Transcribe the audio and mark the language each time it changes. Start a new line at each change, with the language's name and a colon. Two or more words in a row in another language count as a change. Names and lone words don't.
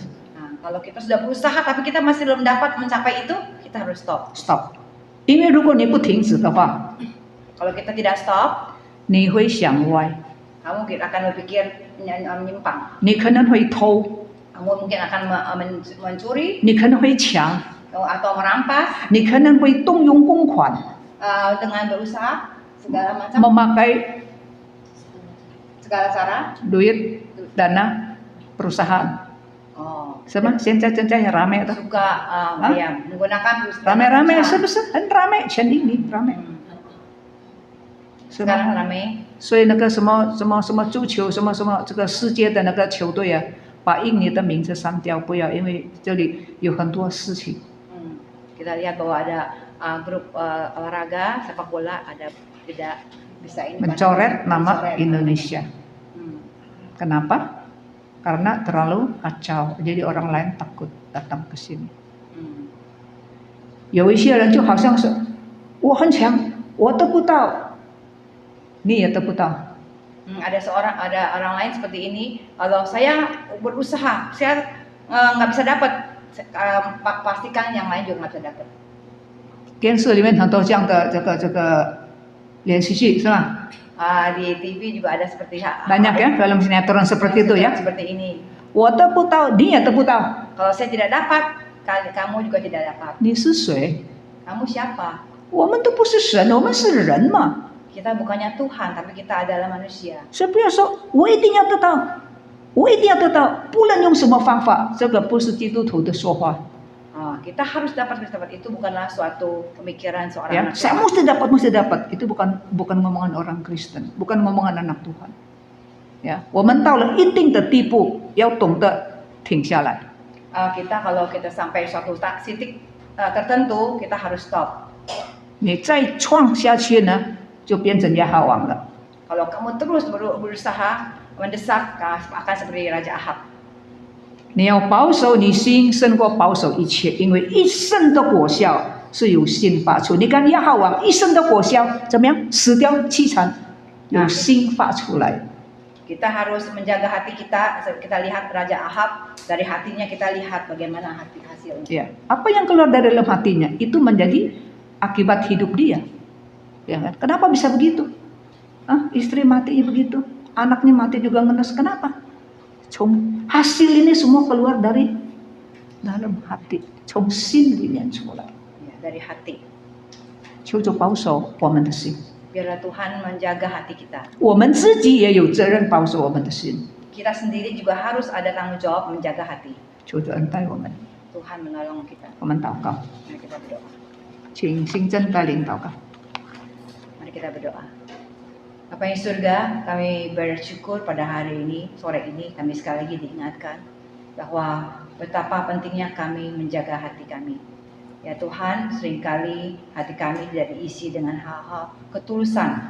Indonesian: Kalau kita sudah berusaha tapi kita masih belum dapat mencapai itu, kita harus stop.
Chinese: 因为如果你不停止的话，
Indonesian: kalau kita tidak stop,
Chinese: 你会想歪，
Indonesian: kamu akan berpikir menyimpang.
Chinese: 你可能会偷，
Indonesian: kamu mungkin akan mencuri,
Chinese: 你可能会抢，
Indonesian: atau merampas,
Chinese: 你可能会动用公款，
Indonesian: dengan berusaha segala macam, memakai segala cara, duit dana perusahaan.
Chinese: 什么？现在正在
Indonesian: rame itu. suka menggunakan
Chinese: rame-rame 是不是很rame？前一年 rame。
Indonesian: sekarang rame。
Chinese: 所以那个什么足球什么这个世界的那个球队啊，把印尼的名字删掉，不要，因为这里有很多事情。
Indonesian: Kita lihat bahwa ada grup olahraga sepak bola ada tidak bisa ini mencoret nama Indonesia. Kenapa? Karena terlalu kacau, jadi orang lain takut datang ke sini.
Chinese: 有一些人就好像是我很强，我得不到，你也得不到。
Indonesian: ada orang lain seperti ini. Kalau saya berusaha, saya nggak bisa dapat, pastikan yang lain juga nggak bisa dapat.
Chinese: 电视里面很多这样的这个连续剧是吧？
Indonesian: Di TV juga ada seperti banyak ya film sinetron seperti itu ya. Seperti ini.
Chinese: 我得不到，你也得不到。
Indonesian: Kalau saya tidak dapat, kamu juga tidak dapat.
Chinese: 你是谁？
Indonesian: Kamu siapa?
Chinese: 我们都不是神，我们是人嘛。
Indonesian: Kita bukannya Tuhan, tapi kita adalah manusia.
Chinese: 所以不要说我一定要得到，我一定要得到，不论用什么方法，这个不是基督徒的说话。
Indonesian: Kita harus dapat itu bukanlah suatu pemikiran seorang ya, manusia. saya mesti dapat itu bukan ngomongan orang Kristen, bukan ngomongan anak Tuhan. Ya,
Chinese: 我们到了一定的地步，要懂得停下来。
Indonesian: Kalau kita sampai suatu titik tertentu, kita harus stop.
Chinese: 你再创下去呢，就变成亚哈王了。
Indonesian: Kalau kamu terus berusaha mendesak, akan seperti Raja Ahab.
Chinese: 你要保守你心胜过保守一切，因为一生的果效是由心发出。你看亚哈王一生的果效怎么样？死掉凄惨，由心发出来。
Indonesian: Kita harus menjaga hati kita. Kita lihat Raja Ahab, dari hatinya kita lihat bagaimana hasilnya. Ya, apa yang keluar dari dalam hatinya itu menjadi akibat hidup dia. Ya kan? Kenapa bisa begitu? Istri matinya begitu, anaknya mati juga ngenes. Kenapa? Hasil ini semua keluar dari dalam hati,
Chinese: 从心里面出来。
Indonesian: Dari hati.
Chinese: 求主保守我们的心。
Indonesian: Biarlah Tuhan menjaga hati kita.
Chinese: 我们自己也有责任保守我们的心。
Indonesian: Kita sendiri juga harus ada tanggung jawab menjaga hati.
Chinese: 求主恩待我们。
Indonesian: Tuhan menolong kita.
Chinese: 我们祷告。
Indonesian: Mari kita berdoa.
Chinese: 请新真带领祷告。
Indonesian: Mari kita berdoa. Bapa yang surga, kami bersyukur pada hari ini, sore ini kami sekali lagi diingatkan bahwa betapa pentingnya kami menjaga hati kami. Ya Tuhan, seringkali hati kami tidak diisi dengan hal-hal ketulusan.